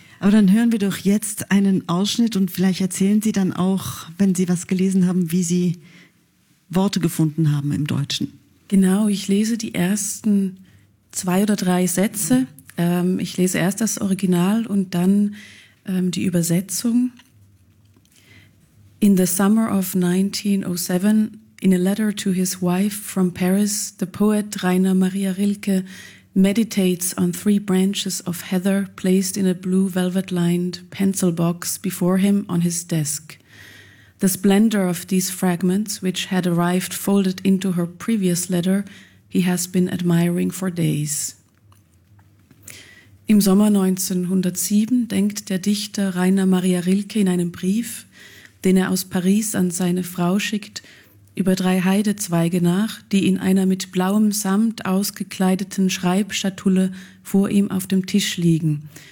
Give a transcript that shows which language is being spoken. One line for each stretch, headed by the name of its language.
German: Aber dann hören wir doch jetzt einen Ausschnitt und vielleicht erzählen Sie dann auch, wenn Sie was gelesen haben, wie Sie Worte gefunden haben im Deutschen. Genau, ich lese die ersten 2 oder 3 Sätze. Ich lese erst das Original und dann die Übersetzung.
English: In the summer of 1907, in a letter to his wife from Paris, the poet Rainer Maria Rilke meditates on 3 branches of heather placed in a blue velvet-lined pencil box before him on his desk. The splendor of these fragments, which had arrived folded into her previous letter, he has been admiring for days.
German: Im Sommer 1907 denkt der Dichter Rainer Maria Rilke in einem Brief, den er aus Paris an seine Frau schickt, über drei Heidezweige nach, die in einer mit blauem Samt ausgekleideten Schreibschatulle vor ihm auf dem Tisch liegen.